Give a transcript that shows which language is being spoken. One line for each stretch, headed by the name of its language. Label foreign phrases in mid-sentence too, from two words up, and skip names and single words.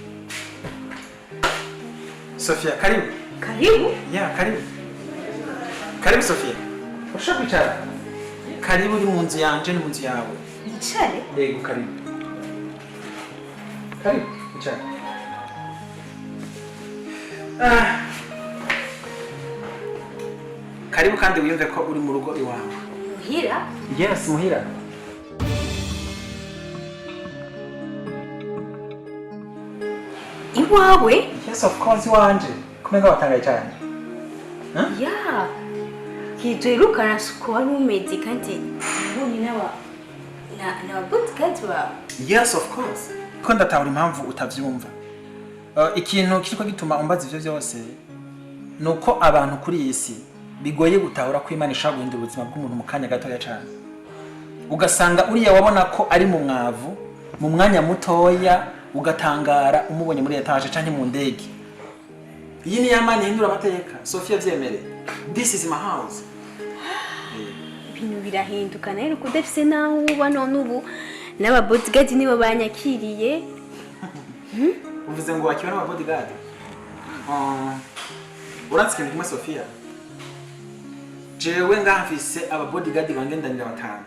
Swahili: Sofia, karibu. Karibu. Yeah, karibu. Karibu Sofia.
Rundi: Urashaka kwicara? Karibu uri mu nzu yanje ni mu nzu yawe. Yicare. Yego,
Swahili: karibu. Karibu,
Rundi: kwicara. Karibu kandi wiyumve ko uri mu rugo iwawe. Muhira. Yes, muhira. Iwawe.
English: Yes, of course,
Rundi: iwanje. Kumenga watangaye cyane. Ya. Kijerukana suko wari umeze kandi nabonye na bodyguard wawe.
English: Yes, of course.
Rundi: Ko ndatahura impamvu utavyumva. Ikintu kiriko gituma umbaza ivyo byose nuko abantu kuri iyi si bigoye gutahura ko Imana ishaka guhindura ubuzima bw'umuntu mu kanya gatoya cyane. Ugasanga uriya wabona ko ari mu mwavu mu mwanya mutoya ugatangara umubonye muri etage canke mu ndege. Iyi ni Imana ihindura amateka. Sofia vyemere.
English: This is my house.
Rundi: Ibintu birahinduka nayo kudafise naho uba none ubu n'aba bodyguard nibo banyakiriye. Uvuze ngo wakiwa n'aba bodyguard? Uratsikira kimwe Sofia. Jewe ngamfise aba bodyguard bangendanira batanu.